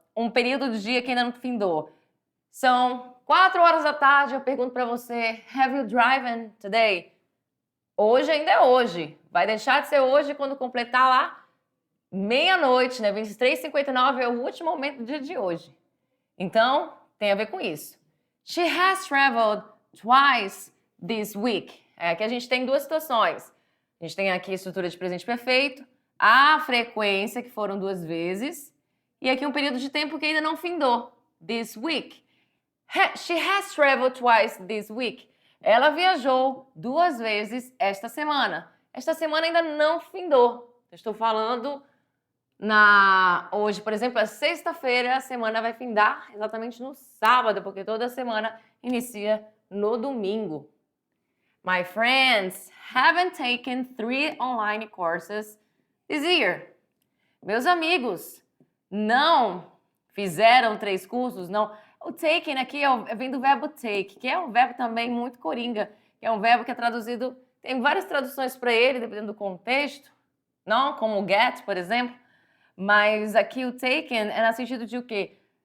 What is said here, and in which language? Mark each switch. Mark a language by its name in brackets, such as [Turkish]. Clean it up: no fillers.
[Portuguese] Um período do dia que ainda não findou. São 4 horas da tarde, eu pergunto para você, [English] have you driven today? [Portuguese] Hoje ainda é hoje. Vai deixar de ser hoje quando completar lá meia-noite, né? 23h59 é o último momento do dia de hoje. Então, tem a ver com isso. [English] She has traveled twice this week. [Portuguese] Aqui a gente tem duas situações. A gente tem aqui a estrutura de presente perfeito, a frequência, que foram 2 vezes, e aqui um período de tempo que ainda não findou. [English] This week. She has traveled twice this week. [Portuguese] Ela viajou 2 vezes esta semana. Esta semana ainda não findou. Eu estou falando hoje, por exemplo, é sexta-feira, a semana vai findar exatamente no sábado, porque toda semana inicia no domingo. [English] My friends haven't taken 3 online courses this year. [Portuguese] Meus amigos não fizeram 3 cursos, não. O taken aqui vem do verbo take, que é um verbo também muito coringa, que é um verbo que é traduzido, tem várias traduções para ele, dependendo do contexto, não como o get, por exemplo, mas aqui o taken é no sentido de o quê?